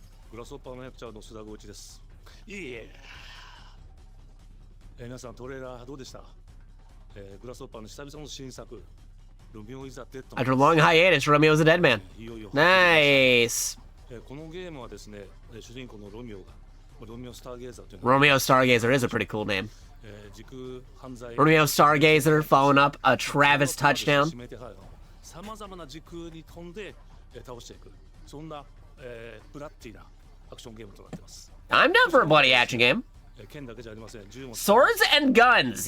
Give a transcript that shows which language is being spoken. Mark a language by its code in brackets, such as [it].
[ja] グラスホッパーの役者の須田剛一です。いえ。皆さんトレーラーどうでした？グラスホッパーの久々の新作。 [en] Romeo is a Dead Man. After a long hiatus, Romeo's a dead man. Nice. [ja] このゲームはですね、主人公のロミオが、ロミオスターゲーザーという。 [en] Romeo Stargazer is a pretty cool name. [ja] 時空犯罪。 [en] Romeo Stargazer following up a Travis touchdown. [ja] さまざまな時空に飛んで倒していく。そんなブラッディなアクションゲームとなっています。 [en] I'm down for a bloody action game. Swords and guns.